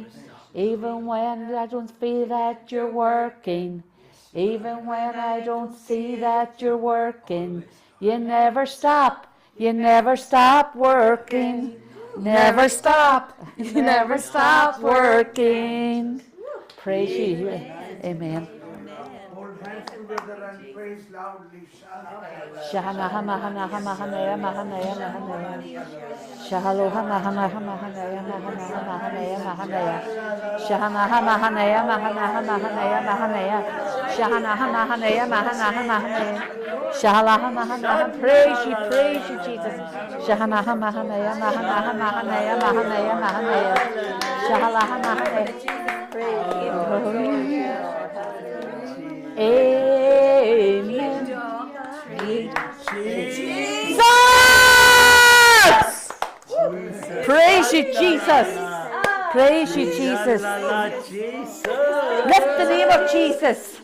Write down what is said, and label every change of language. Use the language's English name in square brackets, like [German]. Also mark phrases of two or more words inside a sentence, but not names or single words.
[English] Even when I don't feel that you're working, even when I don't see that you're working, you never stop working. Never stop working. Praise you. Amen. Hold hands together and praise loudly. Shahana hama hana hama hana ya mahana ya mahana ya. Shahalo hama hana hama hana ya mahana hama hana ya mahana ya. Shahana hama hana ya mahana hama hana ya mahana ya. Shahana hama hana ya mahana hama hana ya. Shahala hama hana. Praise you, Jesus. Shahana hama hana ya mahana hama hana ya mahana ya mahana ya. Shahala hama hana. Amen. Jesus! Praise you, Jesus. Praise you, Jesus. Lift the name of Jesus.